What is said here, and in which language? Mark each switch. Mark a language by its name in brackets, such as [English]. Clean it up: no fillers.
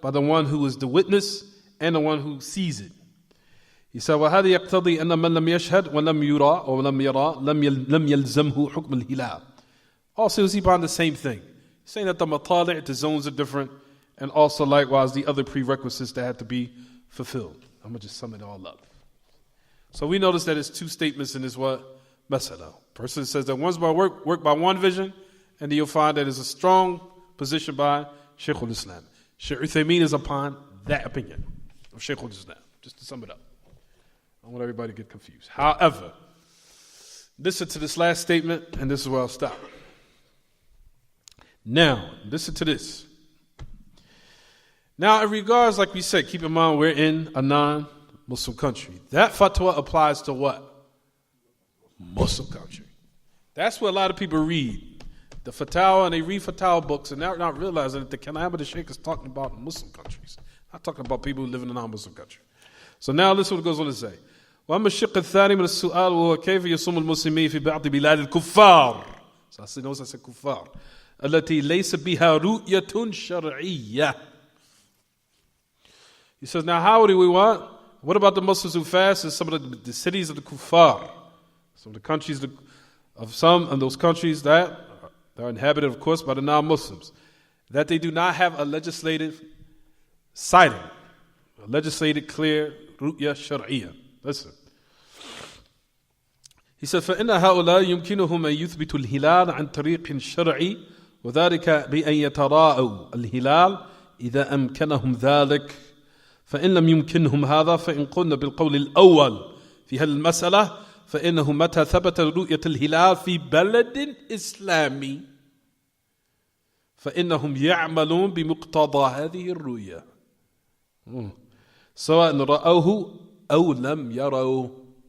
[English] By the one who is the witness and the one who sees it. He said, [Arabic] وَهَذَا يَقْتَضِي أَنَّ مَنْ لَمْ يَشْهَدْ وَلَمْ يُرَى [English] or [Arabic] لَمْ يَرَى لَمْ يَلْزَمْهُ حُكْمُ الْهِلَالِ. [English] Also, is he buying the same thing? He's saying that the matali', the zones are different, and also likewise the other prerequisites that have to be fulfilled. I'm going to just sum it all up. So we notice that it's two statements in this what? Masala. Person says that one's by work by one vision, and then you'll find that it's a strong position by Shaykh al-Islam. Shaykh Uthaymeen is upon that opinion of Shaykh al-Islam. Just to sum it up. I don't want everybody to get confused. However, listen to this last statement, and this is where I'll stop. Now, listen to this. Now, in regards, like we said, keep in mind we're in a non-Muslim country. That fatwa applies to what? Muslim country. That's what a lot of people read. The fatwa, and they read fatwa books, and they're not realizing that the Kalam of the Shaykh is talking about Muslim countries. Not talking about people who live in a non-Muslim country. So now listen what it goes on to say. [Arabic] وأما الشق الثاني من السؤال وهو كيف يصوم المسلمين في بعض بلاد الكفار. [English] So I notice I said كفار. [Arabic] التي ليس بها رؤية شرعية. [English] He says, now how do we want? What about the Muslims who fast in some of the cities of the kuffar? Some of the countries of some of those countries that are inhabited, of course, by the non-Muslims. That they do not have a legislative citing. A legislated clear [Arabic] رؤية شرعية. [English] Listen. He said, [Arabic] فإن هؤلاء يمكنهم أن يثبتوا الهلال عن طريق شرعي وذلك بأن يتراءوا الهلال إذا أمكنهم ذلك فإن لم يمكنهم هذا فإن قلنا بالقول الأول في هذه المسألة فإنه متى ثبت رؤية الهلال في بلد إسلامي فإنهم يعملون بمقتضى هذه الرؤية سواء رأوه أو لم يروا.